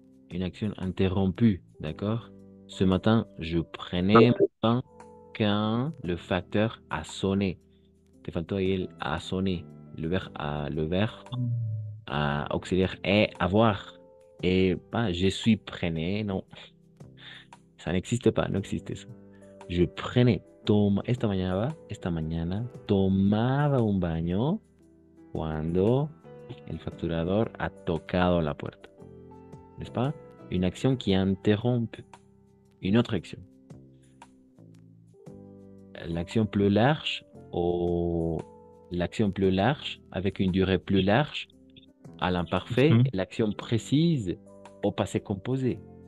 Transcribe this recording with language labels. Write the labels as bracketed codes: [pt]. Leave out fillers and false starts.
[fr] Une action interrompue, d'accord? Ce matin, je prenais mon pain quand le facteur a sonné. [es] Te faltó ahí el [fr] a sonné. Le verbe auxiliaire est avoir. Et pas je suis prenais, non. Ça n'existe pas, [es] no existe eso. [fr] Je prenais, [es] esta mañana tomaba un baño cuando el facturador ha tocado la puerta. N'est-ce pas? [fr] Une action qui interrompt une autre action. L'action plus large ou l'action plus large avec une durée plus large à l'imparfait, Mhm. l'action précise au passé composé.